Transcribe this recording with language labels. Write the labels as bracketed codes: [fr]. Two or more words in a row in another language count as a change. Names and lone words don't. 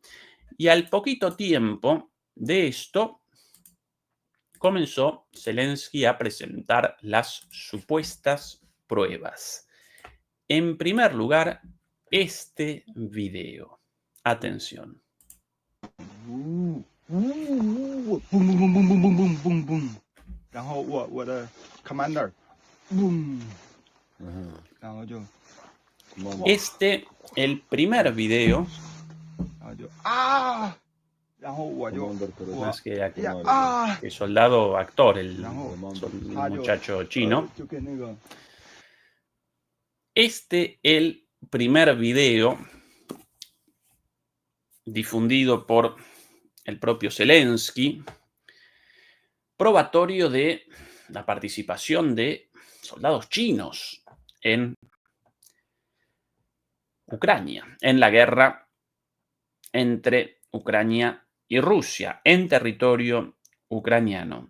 [es] Y al poquito tiempo de esto, comenzó Zelensky a presentar las supuestas pruebas. En primer lugar, este video. Atención. Boom boom boom boom boom boom boom boom boom， [zh] 然后我的 [en] commander boom， [zh] 然后就 [es] Este, el primer video. [zh] 然后就啊，然后我就 [es] Más que, 啊， que soldado actor, el [zh] 然后 [es] muchacho chino. [zh] 就跟那个 [es] Este, el primer video difundido por el propio Zelensky, probatorio de la participación de soldados chinos en Ucrania, en la guerra entre Ucrania y Rusia, en territorio ucraniano.